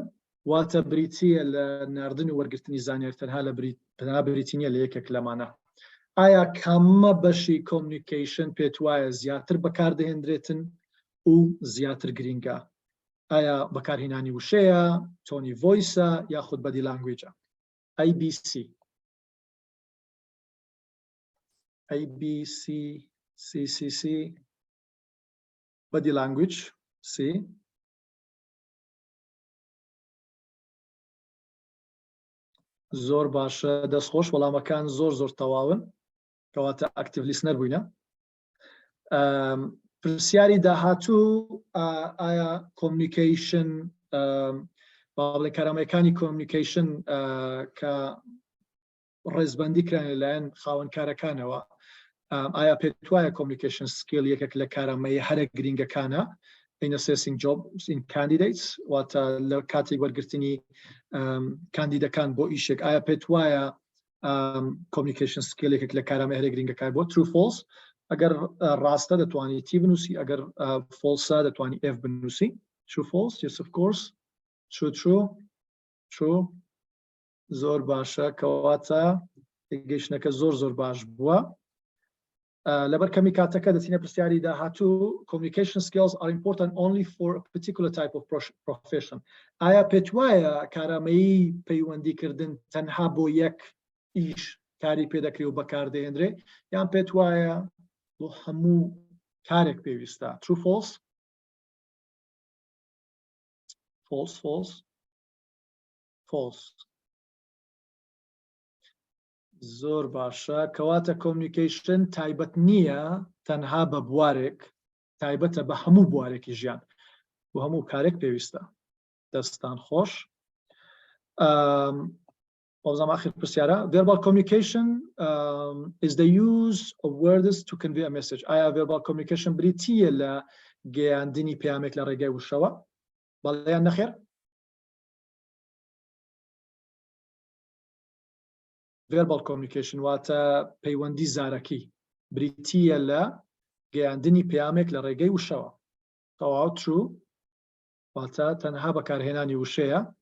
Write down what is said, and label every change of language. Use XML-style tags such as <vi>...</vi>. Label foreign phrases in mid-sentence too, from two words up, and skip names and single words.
<ckb>واتە بریتیە لە ناردن و وەرگرتنی زانیاری تەنها بریتی نیە لە یەکێک لەمانە ئایا کامە بەشی کۆمیونیکیشن پێت وایە زیاتر بەکاردەهێنرێتن و زیاتر گرینگە ئایا بەکارهێنانی وشەیە</ckb> <en>tone voice</en> <ckb>یاخود</ckb> <en>body language</en> <ckb>ABC</ckb> <en>body language</en> <ckb>C زۆر باشە دەستخۆش وەڵامەکان زۆر تەواون کەواتە</ckb> <en>active listener</en> <ckb>بووینە پرسیاری داهاتوو ئایا communication بابڵێ کارامەکانی communication کە ڕێزبەندی کران لەلایەن خاوەنکارەکانەوە ئایا پێت وایە</ckb> <en>communication skill</en> <ckb>یەکێک لە کارامەی هەرە گرینگەکانە</ckb> <en>in assessing jobs in candidates</en> <ckb>واتە لە کاتێک وەرگرتنی کاندیدەکان بۆ ئیشێک ئایا پێت وایە</ckb> <en>communication skill</en> <ckb>یەکێک لە کارامەی هەرە گرینگەکان بۆ</ckb> <en>true false</en> <ckb>ئەگەر ڕاستە دەتوانی T بنووسی ئەگەر false دەتوانی F بنووسی</ckb> <en>true false yes of course</en> <ckb>true زۆر باشە کەواتە گەیشتنەکە زۆر باش بووە لەبەر کەمی کاتەکە دەچینە پرسیاری داهاتوو</ckb> <en>communication skills are important only for a particular type of profession</en> <ckb>ئایا پێت وایە کارامەیی پەیوەندیکردن تەنها بۆ یەک ئیش کاری پێدەکرێ و بەکاردەهێنرێ یان پێت وایە بۆ هەموو کارێک پێویستە true false زۆر باشە کەواتە communication تایبەت نییە تەنها بە بوارێک تایبەتە بە هەموو بوارێکی ژیان بۆ هەموو کارێک پێویستە دەستان خۆش بەڵام آخر پرسیارە</ckb> <en>verbal communication is the use of words to convey a message</en> <ckb>ئایا</ckb> <en>verbal communication</en> <ckb>بریتیە لە گەیاندنی پەیامێک لە ڕێگەی وشەوە بەڵێ یان نەخێر</ckb> <en>verbal communication</en> <ckb>واتە پەیوەندی زارەکی بریتیە لە گەیاندنی پەیامێک لە ڕێگەی وشەوە تەواو true واتە تەنها بەکارهێنانی وشەیە</ckb>